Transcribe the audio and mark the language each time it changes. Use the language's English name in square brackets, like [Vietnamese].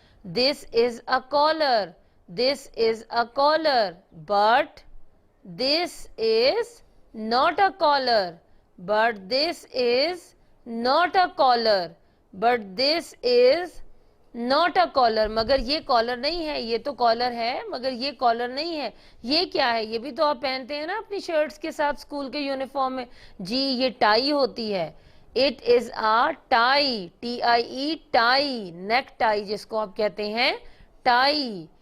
[English] This is a collar, this is a collar. But this is not a collar, but this is not a collar, but this is not a collar। [Hindi] मगर ये collar नहीं है, ये तो collar है मगर ये collar नहीं है। ये क्या है? ये भी तो आप पहनते हैं ना अपनी शर्ट्स के साथ स्कूल के यूनिफॉर्म में। जी, ये टाई होती है। [English] it is a tie, [Hindi] TIE, tie, neck tie जिसको आप कहते हैं, टाई।